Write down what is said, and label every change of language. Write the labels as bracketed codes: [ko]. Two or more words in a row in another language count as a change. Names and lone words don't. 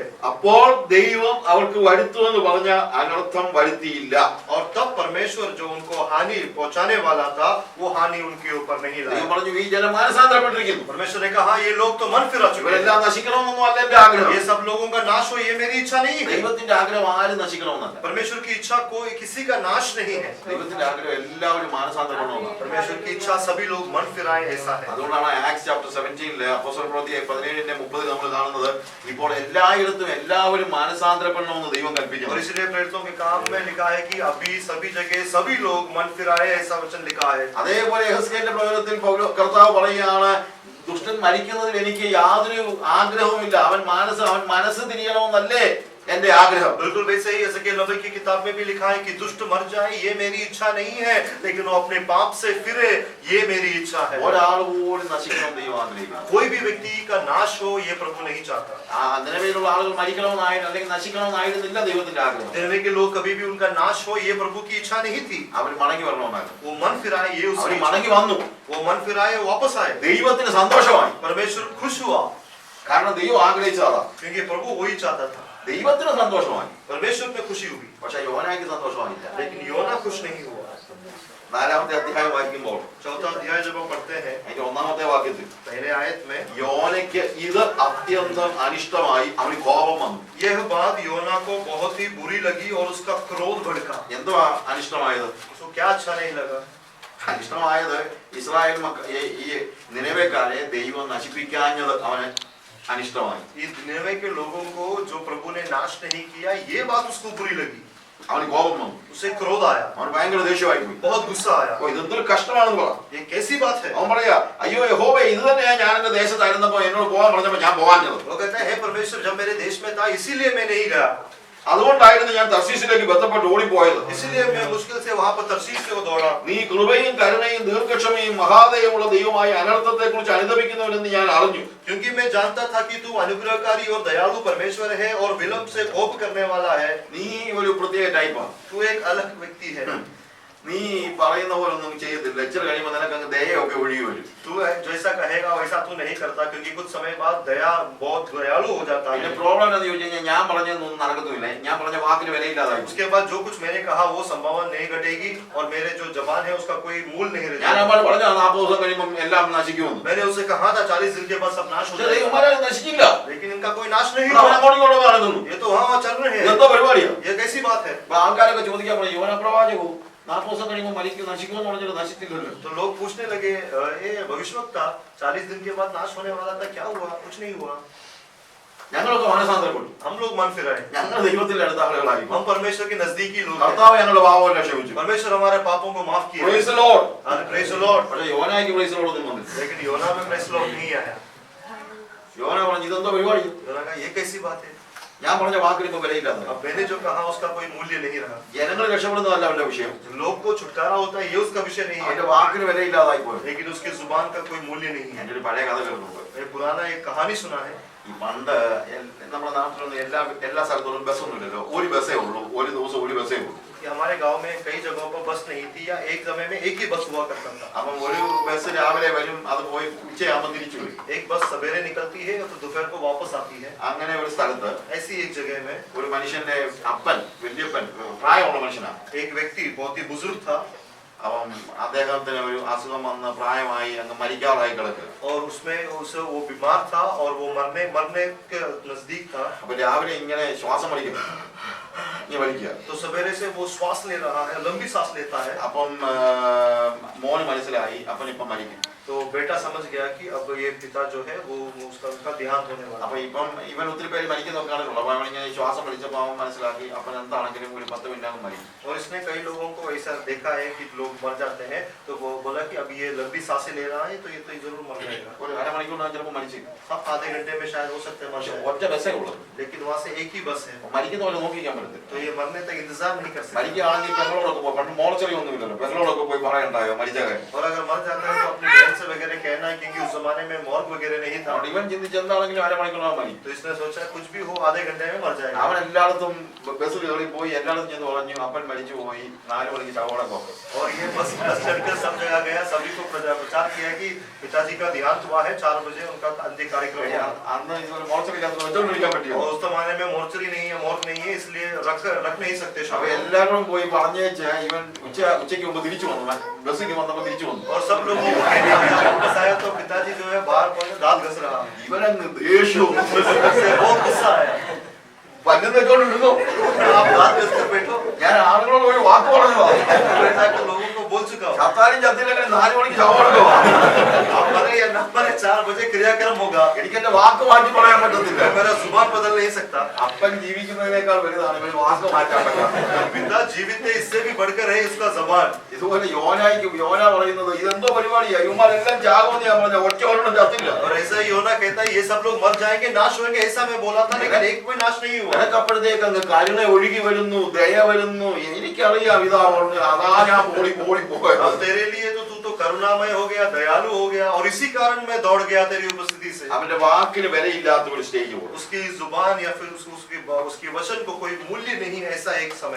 [ml] അപ്പോൾ ദൈവം അവർക്ക് വരുത്തുമെന്ന് പറഞ്ഞ അനർത്ഥം വരുത്തിയില്ല. [hi] और तब परमेश्वर जो उनको हानि पहुंचाने वाला था वो हानि उनके ऊपर नहीं लाया. [ml] ദൈവം പറഞ്ഞു, ഈ ജനം മാനസാന്തരപ്പെട്ടിരിക്കുന്നു. [hi] परमेश्वर ने कहा ये लोग तो मन फिरा चुके हैं, [ml] ഇവരെല്ലാം നശിക്കണമെന്നൊന്നും അല്ല എന്റെ ആഗ്രഹം. [hi] ये सब लोगों का नाश हो ये मेरी इच्छा नहीं है. [ml] ദൈവത്തിന്റെ ആഗ്രഹം ആരും നശിക്കണമെന്നല്ല. [hi] परमेश्वर की इच्छा कोई किसी का नाश नहीं है. [ml] ദൈവത്തിന്റെ ആഗ്രഹം എല്ലാവരും മാനസാന്തരപ്പെടണമെന്നാണ്. [hi] परमेश्वर की इच्छा सभी लोग मन फिराए, ऐसा है. [ml] അതുകൊണ്ടാണ് [en] Acts chapter [ml] 17 അപ്പോസ്തല പ്രവൃത്തി 17:30 നമ്മൾ കാണുന്നത്, ഇപ്പോൾ എല്ലായിടത്തും എല്ലാവരും മാനസാന്തരപ്പെടണമെന്ന് ദൈവം കൽപ്പിക്കുന്നു. [hi] और इसलिए प्रेरितों के काम में लिखा है कि अभी सभी जगह सभी लोग मन फिराए, ऐसा वचन लिखा है. [ml] അതേപോലെ യെഹെസ്കേലിന്റെ പ്രവചനത്തിൽ കർത്താവ് പറയുകയാണ്, ദുഷ്ടൻ മരിക്കുന്നതിൽ എനിക്ക് യാതൊരു ആഗ്രഹവുമില്ല, അവൻ മനസ്സ് തിരിയണമെന്നല്ലേ എന്റെ ആഗ്രഹം. [hi] बिल्कुल वैसे ही एजेकिएल 90 की किताब में भी लिखा है कि दुष्ट मर जाए ये मेरी इच्छा नहीं है, लेकिन वो अपने पाप से फिरे ये मेरी इच्छा है. [ml] ഒരാൾ പോലും നശിക്കണം ദൈവം ആഗ്രഹിക്കുന്നു. [hi] कोई भी व्यक्ति का नाश हो ये प्रभु नहीं चाहता. [ml] നിലവിലുള്ള ആളുകൾ മരിക്കണമെന്നായിരുന്നു അല്ലെങ്കിൽ നശിക്കണമെന്നായിരുന്നില്ല ദൈവത്തിന്റെ ആഗ്രഹം. [hi] निनवे के लोग कभी भी उनका नाश हो ये प्रभु की इच्छा नहीं थी. [ml] അവർ മടങ്ങി വരണമെന്നായിരുന്നു. [hi] वो मन फिराए ये उसकी [ml] അവർ മടങ്ങി വന്നു. [hi] वो मन फिराए वापस आए. [ml] ദൈവത്തിന് സന്തോഷമായി. [hi] परमेश्वर खुश हुआ [ml] കാരണം ദൈവം ആഗ്രഹിച്ചതാ. [hi] क्योंकि प्रभु वही चाहता था. [ml] ദൈവത്തിന് സന്തോഷമായി. [hi] परमेश्वर में खुशी हुई, [ml] പക്ഷെ യോനായ്ക്ക് സന്തോഷമായില്ല. [hi] लेकिन योना खुश नहीं हुआ. [ml] 4-ാമത്തെ അധ്യായം വായിക്കുമ്പോൾ [hi] चौथा अध्याय जब हम पढ़ते हैं [ml] അതിന്റെ 1-ാമത്തെ വാക്യത്തിൽ [hi] पहले आयत में, [ml] യോനയ്ക്ക് ഇത് അത്യന്തം അനിഷ്ടമായി, അവന് കോപം വന്നു. [hi] यह बात योना को बहुत ही बुरी लगी और उसका क्रोध भड़का. [ml] എന്തുവാ അനിഷ്ടമായത്? [hi] उसको क्या अच्छा नहीं लगा? [ml] അനിഷ്ടമായത് ഇസ്രായേൽ ഈ നിനവേക്കാരെ ദൈവം നശിപ്പിക്കാഞ്ഞത് അവന് അനിഷ്ടമായി. [hi] इस निनवे के लोगों को जो प्रभु ने नाश नहीं किया ये बात उसको बुरी लगी. [ml] അവന് കോപം വന്നു, [hi] उसे क्रोध आया, [ml] അവന് ഭയങ്കര ദേഷ്യമായി പോയി. [hi] बहुत गुस्सा आया। [ml] ഓ, ഇതെന്തൊരു കഷ്ടമാണെന്ന് പറ. [hi] ये कैसी बात है? [ml] അവൻ പറയാ, അയ്യോ യഹോവേ, ഇത് തന്നെയാ ഞാൻ എന്റെ ദേശത്തായിരുന്നപ്പോ എന്നോട് പോകാൻ പറഞ്ഞപ്പോ ഞാൻ പോകാഞ്ഞത്. [hi] वो कहता है, हे परमेश्वर, जब मेरे देश में था इसीलिए मैं नहीं गया, [ml] അതുകൊണ്ടായിരുന്നു ഞാൻ തർശീശിലേക്ക് ബന്ധപ്പെട്ട് ഓടിപ്പോയത്. [hi] इसीलिए मैं मुश्किल से वहां पर तर्शीश से दौड़ा। [ml] നീ കൃപയും കരുണയും ദീർഘക്ഷമയും മഹാദയമുള്ള ദൈവമായ അനർത്ഥത്തെ കുറിച്ച് അനുദപിക്കുന്നവനെന്ന് ഞാൻ അറിഞ്ഞു. [hi] क्योंकि मैं जानता था कि तू अनुग्रहकारी और दयालु परमेश्वर है और विलंब से कोप करने वाला है। [ml] നീ ഒരു പ്രത്യേക ടൈപ്പാണ്. [hi] तू एक अलग व्यक्ति है। [ml] നീ പറയുന്ന പോലെ ഒന്നും ചെയ്യത്തില്ല. ലെക്ചർ കഴിയുമ്പോൾ നിനക്ക് അങ്ങ് ദയൊക്കെ ഒഴുകി വരും. [hi] तू जैसा कहेगा वैसा तू नहीं करता, क्योंकि कुछ समय बाद दया बहुत दयालु हो जाता [ml] പിന്നെ [hi] है। [ml] പ്രോബ്ലം എന്താണെന്ന് ചോദിച്ചു കഴിഞ്ഞാൽ ഞാൻ പറഞ്ഞതൊന്നും നടക്കത്തുമില്ല. ഞാൻ പറഞ്ഞ വാക്കിന് വിലയില്ലാതായി. [hi] उसके बाद जो कुछ मैंने कहा वो संभावना नहीं घटेगी और मेरे जो जबान है उसका कोई मूल नहीं [ml] ഞാൻ [hi] रहेगा। [ml] നമ്മൾ പറഞ്ഞ 40 ദിവസം കഴിയുമ്പോൾ എല്ലാം നശിക്കുമെന്ന്. [hi] मैंने उसे कहा था 40 दिन के बाद सब नाश हो [ml] പക്ഷേ [hi] जाएगा, [ml] ദൈവന്മാരെ നശിക്കില്ല. [hi] लेकिन इनका कोई नाश नहीं [ml] അവൻ [hi] हुआ। [ml] അങ്ങോട്ടും ഇങ്ങോട്ടും നടക്കുന്നു. [hi] ये तो वहाँ चल रहे हैं। [ml] ഇതെന്തോ പരിപാടിയാ? [hi] ये कैसी बात है? [ml] അപ്പൊ ആൾക്കാരൊക്കെ ചോദിക്കാൻ പറഞ്ഞു, യോന പ്രവാചകവും 40 ദിവസം കഴിയുമ്പോൾ നശിക്കുമെന്ന് പറഞ്ഞിട്ട് നശിച്ചില്ലല്ലോ. [hi] तो लोग पूछने लगे, ये भविष्यवक्ता 40 दिन के बाद नाश होने वाला था, क्या हुआ? कुछ नहीं हुआ। [ml] ഞങ്ങളൊക്കെ മാനസാന്തരപ്പെട്ടു. [hi] हम लोग मन फिराए, [ml] ഞങ്ങൾ ദൈവത്തിന്റെ അടുത്ത ആളുകളായി. [hi] हम परमेश्वर के नजदीकी लोग हैं। [ml] കർത്താവ് ഞങ്ങളുടെ പാപമെല്ലാം ക്ഷമിച്ചു. [hi] परमेश्वर हमारे पापों को माफ किया। [en] Praise the Lord. Praise the Lord. [ml] പക്ഷേ യോനായ്ക്ക് [en] Praise Lord [ml] ഒന്നും വന്നില്ല. [hi] लेकिन योना में [en] Praise Lord [hi] नहीं आया। [ml] യോന പറഞ്ഞു, ഇതെന്തോ പരിപാടി? [hi] योना कहा, ये कैसी बात है? [ml] ഞാൻ പറഞ്ഞ വാക്കിന് ഇപ്പൊ വിലയില്ലാതെ. [hi] अब मैंने जो कहा उसका कोई मूल्य नहीं रहा। [ml] ജനങ്ങൾ രക്ഷപ്പെടുന്നതല്ല അവന്റെ വിഷയം. [hi] लोग को छुटकारा होता है ये उसका विषय नहीं [ml] അവന്റെ [hi] है, [ml] വാക്കിന് വിലയില്ലാതായി പോയി. [hi] लेकिन उसकी जुबान का कोई मूल्य नहीं है। [ml] എന്റെ ഒരു പഴയ കഥ കേൾക്കുമ്പോൾ [hi] ये पुराना एक कहानी सुना है। [ml] ഈ പണ്ട് നമ്മുടെ നാട്ടിലൊന്നും എല്ലാ സ്ഥലത്തോടും ബസ്സൊന്നും ഇല്ലല്ലോ. ഒരു ബസ്സേ ഉള്ളൂ. ഒരു ദിവസം ഒരു ബസ്സേ ഉള്ളൂ. [hi] कि हमारे गांव में कई जगहों पर बस नहीं थी, या एक समय में एक ही बस हुआ करता था। [ml] അപ്പം ഒരു ബസ് രാവിലെ വരും, അത് പോയി ഉച്ചയാകുമ്പോൾ തിരിച്ചു വരും. [hi] एक बस सवेरे निकलती है और तो दोपहर को वापस आती है। [ml] അങ്ങനെ ഒരു സ്ഥലത്ത് [hi] ऐसी एक जगह में [ml] ഒരു മനുഷ്യന്റെ അപ്പൻ, വല്യപ്പൻ, പ്രായമുള്ള മനുഷ്യനാണ്. [hi] एक व्यक्ति बहुत ही बुजुर्ग था [ml] അപ്പം അദ്ദേഹത്തിന് ഒരു അസുഖം വന്ന് പ്രായമായി അങ്ങ് മരിക്കാറായി കിടക്കുക. [hi] और उसमें उसे वो बीमार था और वो मरने के नजदीक था। [ml] അപ്പൊ രാവിലെ ഇങ്ങനെ ശ്വാസം വലിക്കുന്നു, ഇങ്ങനെ വലിക്കുക. [hi] तो सवेरे से वो श्वास ले रहा है, लंबी सांस लेता है। [ml] അപ്പം മോന് മനസ്സിലായി അപ്പൻ ഇപ്പം മരിക്കും. [hi] तो बेटा समझ गया कि अब ये पिता जो है वो उसका देहांत होने वाला [ml] അപ്പൊ [hi] है। [ml] ഇപ്പം ഇവൻ ഒത്തിരി പേര് മരിക്കുന്നൊക്കെ കാണുന്നുള്ളൂ. അപ്പൊ അവനിങ്ങനെ ശ്വാസം വലിച്ചപ്പോൾ അവൻ മനസ്സിലാക്കി അപ്പൻ എന്താണെങ്കിലും ഒരു 10 മിനിറ്റ് മരിക്കും. [hi] और इसने कई लोगों को ऐसा देखा है कि लोग मर जाते हैं, तो वो बोला कि अब ये लंबी सांसें ले रहा है तो ये जरूर मर जाएगा। [ml] ഒരു അരമണിക്കൂറിനകം ചിലപ്പോൾ മരിച്ചു. [hi] हाँ, आधे घंटे में शायद हो सकते हैं मर [ml] പക്ഷെ [hi] जाए, [ml] ഒറ്റ ബസ്സേ ഉള്ളൂ. [hi] लेकिन वहाँ से एक ही बस है, [ml] മരിക്കുന്ന പോലെ നോക്കിക്കാൻ പറ്റത്തില്ല. [hi] तो ये मरने तक इंतजार नहीं कर सकते। [ml] മരിക്കുകയാണെങ്കിൽ പെങ്ങളോടൊക്കെ പോയി, പണ്ട് മോർച്ചറി ഒന്നും ഇല്ലല്ലോ, പെങ്ങളോടൊക്കെ പോയി പറയണ്ടായോ മരിച്ച കാര്യം. [hi] और अगर मर जाता है तो अपनी बहन से वगैरह कहना है, क्योंकि उस जमाने में मॉर्ग वगैरह नहीं था। [ml] അതുകൊണ്ട് ഇവൻ ചിന്തിച്ച് എന്താണെങ്കിലും അരമണിക്കൂറിനകം മരിക്കും. [hi] तो इसने सोचा कुछ भी हो आधे घंटे में मर जाएगा। [ml] അവൻ എല്ലായിടത്തും ബസ് കയറി പോയി, എല്ലായിടത്തും ചെന്ന് പറഞ്ഞു അപ്പൻ മരിച്ചു പോയി, 4 മണിക്ക് ശവോടൊക്കെ. [hi] और ये बस चढ़कर सब जगह गया, सभी को प्रचार किया कि पिताजी का देहांत हुआ है, 4 बजे उनका अंतिम कार्यक्रम हुआ। [ml] അന്ന് ഇതുപോലെ മോർച്ചറിക്കകത്ത് വെച്ചോണ്ടിരിക്കാൻ പറ്റിയോ? [hi] और उस जमाने में मोर्चरी नहीं है, मॉर्ग नहीं है, इसलिए रख नहीं सकते [ml] അപ്പൊ [hi] शव। [ml] എല്ലാവരും പോയി പറഞ്ഞേച്ച് ഇവൻ ഉച്ചയ്ക്ക് മുമ്പ് തിരിച്ചു വന്നു. ബസ്സിക്ക് വന്നപ്പോ തിരിച്ചു വന്നു. [hi] और सब लोगों को कहने लगा, वापस आया तो पिताजी जो है बाहर पहुंचे, दांत घस रहा है। [ml] ഇവനങ്ങ് ദേഷ്യവും [hi] इससे बहुत गुस्सा आया। [ml] പല്ലും വെച്ചോണ്ടിരുന്നു. [hi] आप दांत घस कर बैठो। [ml] ഞാൻ ആളുകളോട് ഒരു വാക്ക് പറഞ്ഞു, [hi] बैठा के लोगों को बोल चुका हूँ, [ml] ചത്താലും ചത്തില്ലെങ്കിൽ 4 മണിക്ക് ശവോടൊക്കെ. [hi] आप मरे या न मरे 4 बजे क्रियाक्रम होगा। [ml] എനിക്ക് എന്റെ വാക്ക് മാറ്റി പറയാൻ പറ്റത്തില്ല. [hi] मेरा जुबान बदल नहीं सकता। [ml] അപ്പൻ ജീവിക്കുന്നതിനേക്കാൾ വലുതാണ് ഇവന് വാക്ക് മാറ്റാൻ പറ്റാത്ത. [hi] पिता जीवित है, इससे भी बढ़कर है इसका जबान। [ml] ഇതുപോലെ യോന പറയുന്നത് ഇതെന്തോ പരിപാടിയാ, ഇവന്മാരെല്ലാം ചാകുമെന്ന് ഞാൻ പറഞ്ഞ ഒറ്റ ഒരെണ്ണം ചത്തില്ല. [hi] और ऐसा ही योना कहता है ये सब लोग मर जाएंगे, नाश होंगे, ऐसा मैं बोला था, लेकिन एक कोई नाश नहीं हुआ। [ml] എനക്കപ്പോഴത്തേക്ക് അങ്ങ് കരുണ ഒഴുകി വരുന്നു, ദയ വരുന്നു. എനിക്കറിയാം ഇതാ പറഞ്ഞു, അതാ ഞാൻ ഓടി പോയത്. [hi] अब तेरे लिए तो तू तो करुणामय हो गया, दयालु हो गया, और इसी कारण मैं दौड़ गया तेरी उपस्थिति से। [ml] അവന്റെ വാക്കിന് വിലയില്ലാത്ത ഒരു സ്റ്റേജ് പോകും. [hi] उसकी जुबान या फिर उसकी वचन को कोई मूल्य नहीं है, ऐसा एक समय।